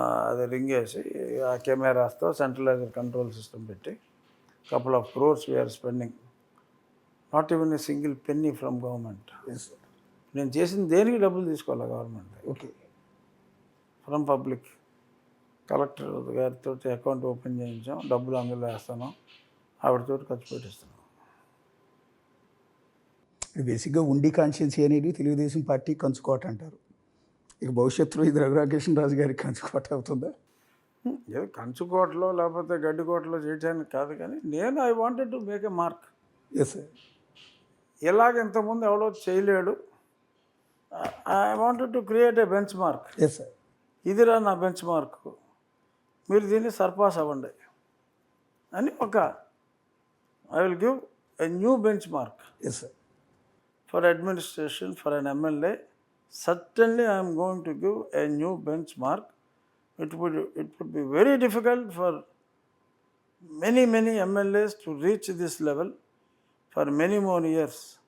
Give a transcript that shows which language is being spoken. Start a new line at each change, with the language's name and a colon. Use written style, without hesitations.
Telugu: అది రింగ్ వేసి ఆ కెమెరాస్తో సెంట్రలైజ్డ్ కంట్రోల్ సిస్టమ్ పెట్టి
English: couple of crores we are spending. Not even a single penny from government. Yes
Telugu: నేను చేసిన దేనికి డబ్బులు తీసుకోవాలి government,
English: Okay from public.
Telugu: Collector గారితో అకౌంట్ ఓపెన్ చేయించాం, డబ్బులు అందులో వేస్తాను, ఆవిడతో ఖర్చు పెట్టిస్తున్నాం. బేసిక్గా ఉండి కాన్షియన్సీ అనేది తెలుగుదేశం పార్టీ కంచుకోట అంటారు. ఇక భవిష్యత్తులో ఇది రఘురామకృష్ణరాజు గారికి కంచుకోట అవుతుందా? ఏదో కంచుకోటలో లేకపోతే గడ్డికోటలో చేయడానికి కాదు, కానీ నేను
English: I wanted to make a mark. Yes sir
Telugu: ఇలాగ ఇంతకుముందు ఎవడో చేయలేడు.
English: I wanted to create a benchmark. Yes sir
Telugu: ఇదిరా నా బెంచ్ మార్క్, మీరు దీన్ని సర్పాస్ అవ్వండి అని
English: I will give a new benchmark yes sir for administration, for an MLA. Certainly I am going to give a new benchmark. It would be very difficult for many MLAs to reach this level for many more years.